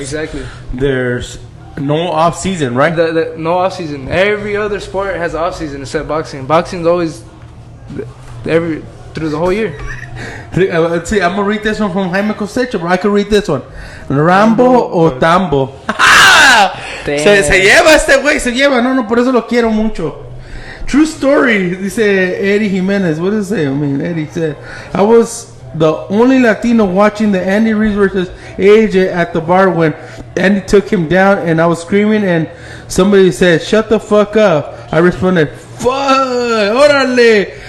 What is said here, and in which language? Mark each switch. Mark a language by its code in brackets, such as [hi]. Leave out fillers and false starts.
[en] Exactly. There's no off season, right? No off season. Every other sport has off season except boxing. Boxing's always through the whole year. Let's see. I'm gonna read this one from Jaime Cosecha, bro. I can read this one. [es] Rambo o Tambo. Se lleva este güey, se lleva. No, por eso lo quiero mucho. [en] True story, [es] dice [en] Eddie Jimenez. What does it say? I mean, Eddie said, I was the only Latino watching the Andy Ruiz versus AJ at the bar when Andy took him down, and I was screaming, and somebody said, "Shut the fuck up." I responded, "Fuck, orale."